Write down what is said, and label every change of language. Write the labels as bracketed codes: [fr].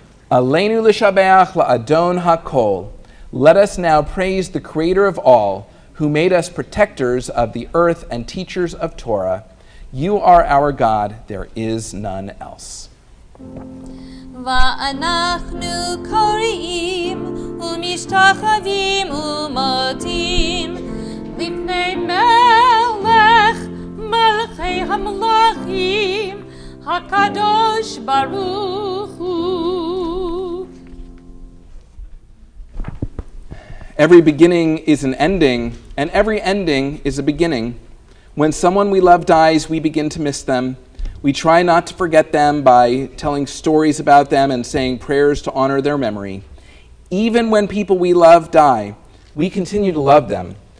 [he] Elenu l'shabeach la'adon hakol. [en] Let us now praise the Creator of all, who made us protectors of the earth and teachers of Torah. You are our God, there is none else. [he] ואנחנו קוראים ומשתחווים ומודים לפני מלך מלכי המלכים הקדוש ברוך הוא. [en] Every beginning is an ending, and every ending is a beginning. When someone we love dies, we begin to miss them. We try not to forget them by telling stories about them and saying prayers to honor their memory. Even when people we love die, we continue to love them.